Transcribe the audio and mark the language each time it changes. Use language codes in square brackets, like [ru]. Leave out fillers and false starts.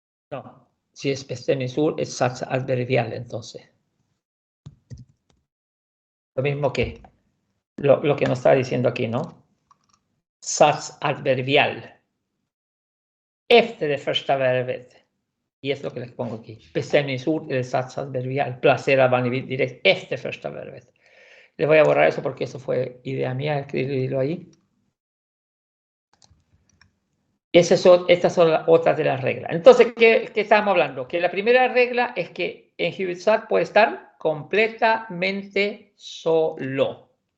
[es] No, si es bestämningsord es sats adverbial entonces. Lo mismo que lo que nos está diciendo aquí, ¿no? Sats adverbial. [sv] Efter det första verbet. [es] Y es lo que les pongo aquí. [sv] Bestämningsord eller sats adverbial. Placera vanligtvis direkt efter första verbet. [es] Les voy a borrar eso porque eso fue idea mía, escribirlo ahí. Estas son otras de las reglas. Entonces, ¿qué estábamos hablando? Que la primera regla es que en Huvudsak puede estar completamente solo.